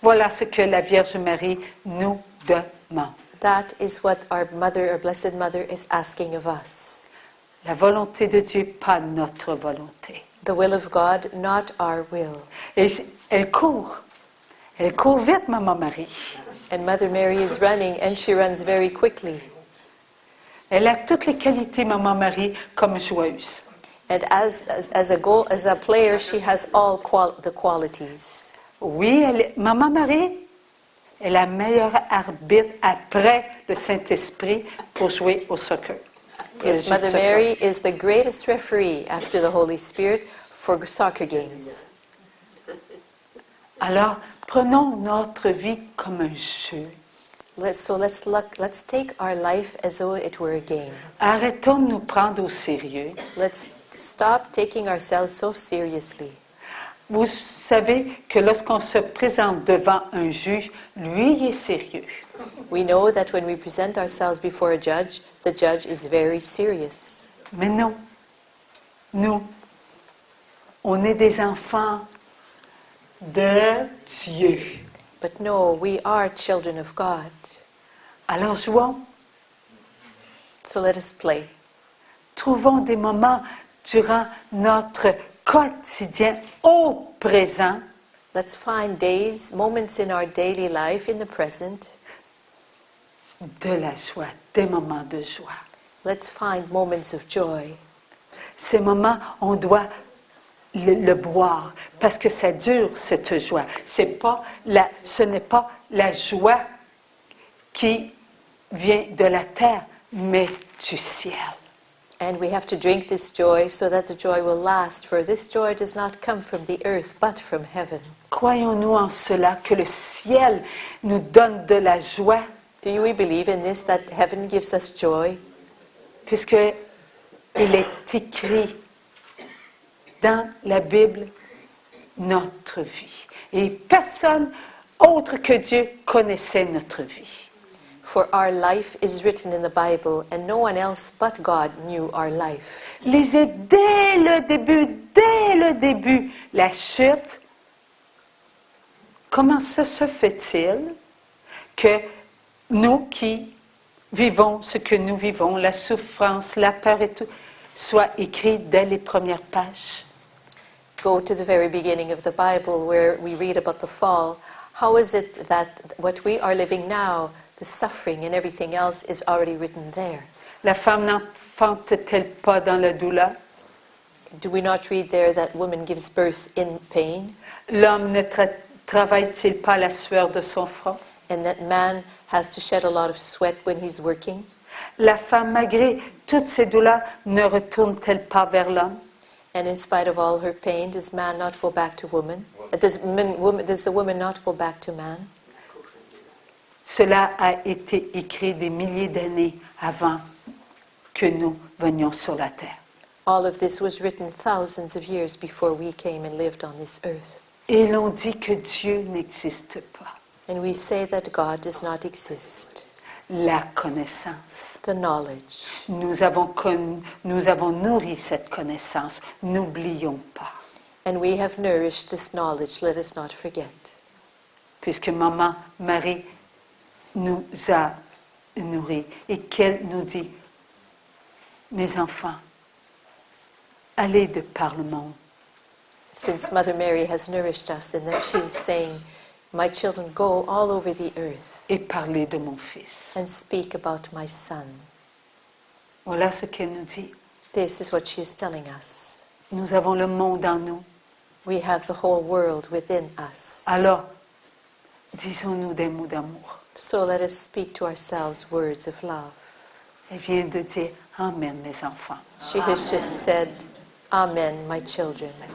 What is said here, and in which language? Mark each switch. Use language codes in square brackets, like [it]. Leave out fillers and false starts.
[fr] Voilà ce que la Vierge Marie nous demande. [en] That is what our mother, our Blessed Mother, is asking of us. [fr] La volonté de Dieu, pas notre volonté. [en] The will of God, not our will. [fr] Et elle court. Elle court vite, Maman Marie. [en] And Mother Mary is running, and she runs very quickly. [fr] Elle a toutes les qualités, Maman Marie, comme joueuse. [en] And as a player, she has all the qualities. [fr] Oui, Maman Marie est la meilleure arbitre après le Saint-Esprit pour jouer au soccer. [en] Yes, Mother Mary is the greatest referee after the Holy Spirit for soccer games. [fr] Alors, prenons notre vie comme un jeu. [en] Let's take our life as though it were a game. [fr] Arrêtons de nous prendre au sérieux. [en] Let's stop taking ourselves so seriously. [fr] Vous savez que lorsqu'on se présente devant un juge, lui, il est sérieux. [en] We know that when we present ourselves before a judge, the judge is very serious. [fr] Mais non, nous, on est des enfants de Dieu. [en] But no, we are children of God. [fr] Alors jouons, [en] So let us play. [fr] trouvons des moments durant notre quotidien au présent [en] Let's find days, moments in our daily life, in the present. [fr] de la joie, des moments de joie. [en] Let's find moments of joy. [fr] Ces moments, on doit le boire parce que ça dure, cette joie. Ce n'est pas la joie qui vient de la terre, mais du ciel. [en] And we have to drink this joy so that the joy will last, for this joy does not come from the earth, but from heaven. [fr] Croyons-nous en cela, que le ciel nous donne de la joie, [en] Do you believe in this, that heaven gives us joy? [fr] puisque il est écrit dans la Bible notre vie. Et personne autre que Dieu connaissait notre vie. [en] For our life is written in the Bible, and no one else but God knew our life. [fr] Lisez dès le début, la chute. Comment ça se fait-il que nous qui vivons ce que nous vivons, la souffrance, la peur et tout, soit écrit dès les premières pages? [en] Go to the very beginning of the Bible where we read about the fall. How is it that what we are living now, the suffering and everything else, is already written there? [fr] La femme n'enfante-t-elle pas dans la douleur? [en] Do we not read there that woman gives birth in pain? [fr] L'homme ne travaille-t-il pas la sueur de son front? [en] And that man has to shed a lot of sweat when he's working? [fr] La femme, malgré toutes ses douleurs, ne retourne-t-elle pas vers l'homme? [en] And in spite of all her pain, does man not go back to woman? Does the woman not go back to man? [fr] Cela a été écrit des milliers d'années avant que nous venions sur la terre. [en] All of this was written thousands of years before we came and lived on this earth. [fr] Et l'on dit que Dieu n'existe pas. [en] And we say that God does not exist. [fr] La connaissance. [en] The knowledge. [fr] Nous avons nourri cette connaissance. N'oublions pas. [en] And we have nourished this knowledge, let us not forget. [fr] Puisque Maman Marie nous a nourris et qu'elle nous dit, mes enfants, allez de par le monde. [en] Since Mother Mary has nourished us and that she is saying, my children, go all over the earth [fr] et parlez de mon fils. [en] and speak about my son. [fr] Voilà ce qu'elle nous dit. [en] This is what she is telling us. [fr] Nous avons le monde en nous. [en] We have the whole world within us. [fr] Alors, disons-nous des mots d'amour. [en] So let us speak to ourselves words of love. [fr] Elle vient de dire, Amen, mes enfants. [en] She has just said, Amen, my children.